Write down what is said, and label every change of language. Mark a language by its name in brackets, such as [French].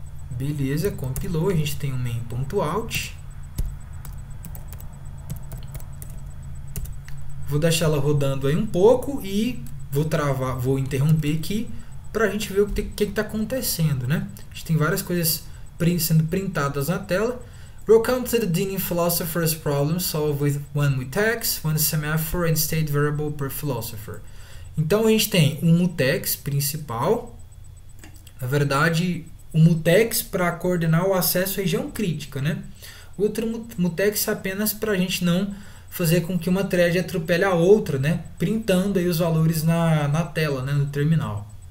[Portuguese] Beleza, compilou, a gente tem um main.out. Vou deixar ela rodando aí um pouco e vou interromper aqui para a gente ver o que está acontecendo, né? A gente tem várias coisas sendo printadas na tela. [English] Welcome to the Dean Philosopher's Problem Solved with one mutex, one semaphore and state variable per philosopher. [Portuguese] Então a gente tem um mutex principal, na verdade um mutex para coordenar o acesso à região crítica, né? Outro mutex apenas para a gente não fazer com que uma thread atropele a outra, né? Printando aí os valores na tela, né? No terminal.